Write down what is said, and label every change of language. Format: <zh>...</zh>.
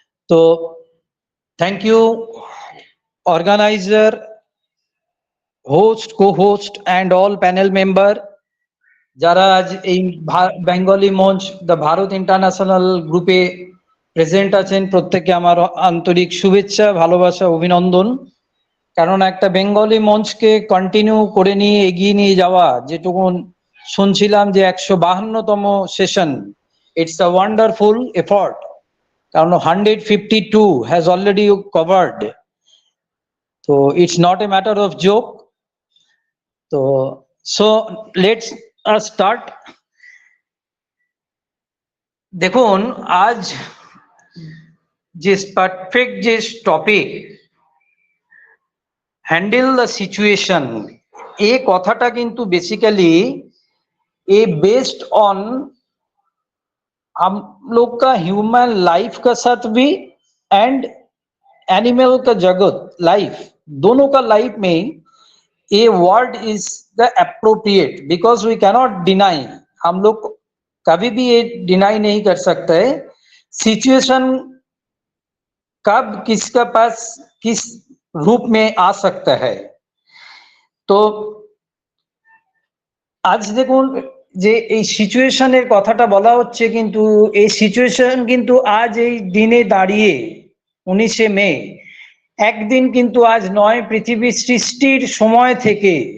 <bn>তো thank you</bn> <en>organizer, host, co-host and all panel member</en> <bn>যারা আজ এই বেঙ্গলি মঞ্চ দ্য ভারত ইন্টারন্যাশনাল গ্রুপে প্রেজেন্ট আছেন, প্রত্যেককে আমার আন্তরিক শুভেচ্ছা, ভালোবাসা, অভিনন্দন। কারণ একটা বেঙ্গলি মঞ্চকে কন্টিনিউ করে নিয়ে এগিয়ে নিয়ে যাওয়া, যেটুকু শুনছিলাম যে 152তম session,</bn> <en>it's a wonderful effort,</en> <bn>কারণ</bn> <en>152 has already covered. So it's not a matter of joke. So let's start.</en> <bn>দেখুন আজ যে পারফেক্ট যে টপিক হ্যান্ডেল দ্য সিচুয়েশন, এই কথাটা কিন্তু বেসিক্যালি</bn> <en>a based on</en> <hi>हम लोग का ह्यूमन लाइफ का साथ भी एंड एनिमल का जगत लाइफ, दोनों का लाइफ में</hi> <en>ये word is the appropriate, because we cannot deny,</en> <hi>हम लोग कभी भी ये डिनाई नहीं कर सकते सिचुएशन कब किसका पास किस रूप में आ सकता है। तो आज</hi> <bn>দেখুন যে এই সিচুয়েশনের কথাটা বলা হচ্ছে, কিন্তু এই সিচুয়েশন কিন্তু আজ এই দিনে দাঁড়িয়ে 19শে মে একদিন কিন্তু আজ নয়, পৃথিবীর সৃষ্টির সময় থেকে</bn>